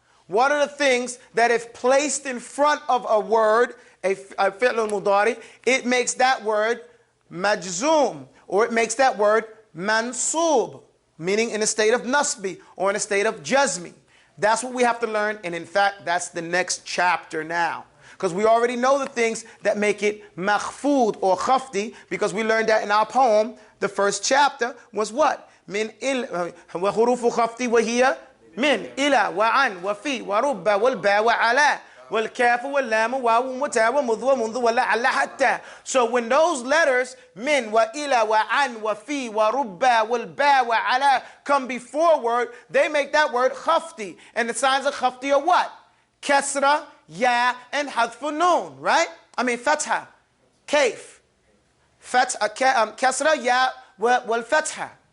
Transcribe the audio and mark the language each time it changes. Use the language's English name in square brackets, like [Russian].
[English] What are the things that if placed in front of a word, a fi'l mudari, it makes that word majzoom, or it makes that word mansoob, meaning in a state of nasbi or in a state of jazmi. That's what we have to learn, and in fact, that's the next chapter now. Because we already know the things that make it makhfood or khafdi, because we learned that in our poem. The first chapter was what? [Arabic] من وحروف خفض وهي من إلى وعن وفي ورب والباء وعلى والكاف واللام واو وتاء ومذ ومنذ ولعل حتى. [English] So when those letters [Arabic] من وإلى وعن وفي ورب والباء وعلى [English] come before word, they make that word khafdi. And the signs of khafdi are what? Kasra, ya, and hadfu noon, right? I mean fatha, kaif, kasra, ya, wal fatha.